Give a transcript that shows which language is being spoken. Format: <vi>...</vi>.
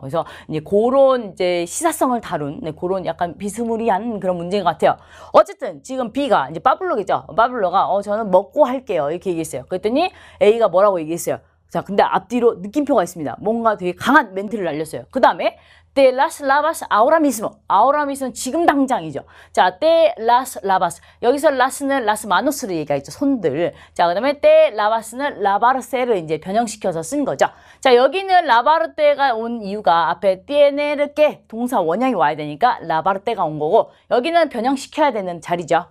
<ko>그래서 이제 그런 이제 시사성을 다룬 그런 약간 비스무리한 그런 문제인 것 같아요. 어쨌든 지금 B가 이제 파블로겠죠. 파블로가 저는 먹고 할게요 이렇게 얘기했어요. 그랬더니 A가 뭐라고 얘기했어요. 자, 근데 앞뒤로 느낌표가 있습니다. 뭔가 되게 강한 멘트를 날렸어요.</ko> <es>그 다음에 te las lavas ahora mismo. ahora mismo</es> <ko>는 지금 당장이죠. 자,</ko> <es>te las lavas.</es> <ko>여기서 las는</ko> <es>las manos</es> <ko>를 얘기하죠. 손들. 자, 그 다음에</ko> <es>te lavas</es> <ko>는 lavarse를 이제 변형시켜서 쓴 거죠. 자, 여기는 lavarte가 온 이유가 앞에</ko> <es>tiener que</es> <ko>동사 원형이 와야 되니까 lavarte가 온 거고 여기는 변형시켜야 되는 자리죠.</ko>